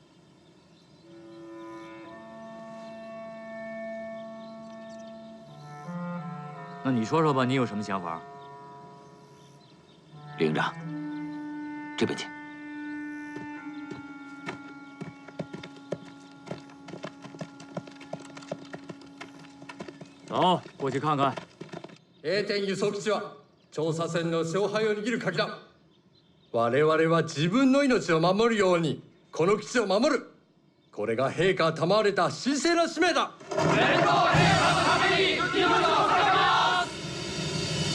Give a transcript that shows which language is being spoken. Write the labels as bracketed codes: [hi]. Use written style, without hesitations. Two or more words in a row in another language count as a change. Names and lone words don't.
[zh] 那你说说吧，你有什么想法？李营长，这边请。走，过去看看。 [ja] A 点輸送基地は調査船の勝敗を握る鍵だ。我々は自分の命を守るようにこの基地を守る。これが陛下賜われた神聖な使命だ。天皇陛下のために命を捧げます。